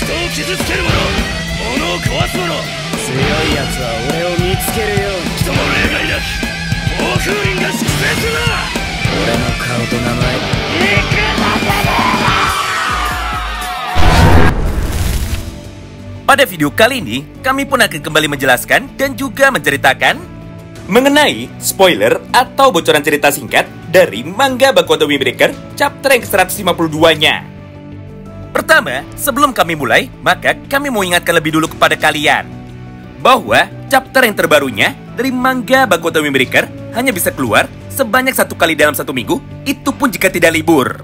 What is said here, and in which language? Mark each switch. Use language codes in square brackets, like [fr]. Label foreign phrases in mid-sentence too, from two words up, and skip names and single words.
[ja] 傷つける者、物を壊す者、強い奴は俺を見つけるように。人も例外なき暴風林が粛清するな。俺の顔と名前、行くなてめえら。 [id] Pada video kali ini, kami pun akan kembali menjelaskan dan juga menceritakan mengenai spoiler atau bocoran cerita singkat dari manga Baku Watomi Breaker chapter yang ke-152-nya. Pertama, sebelum kami mulai, maka kami mau ingatkan lebih dulu kepada kalian bahwa chapter yang terbarunya dari manga Baku Watomi Breaker hanya bisa keluar sebanyak 1 kali dalam 1 minggu, itu pun jika tidak libur.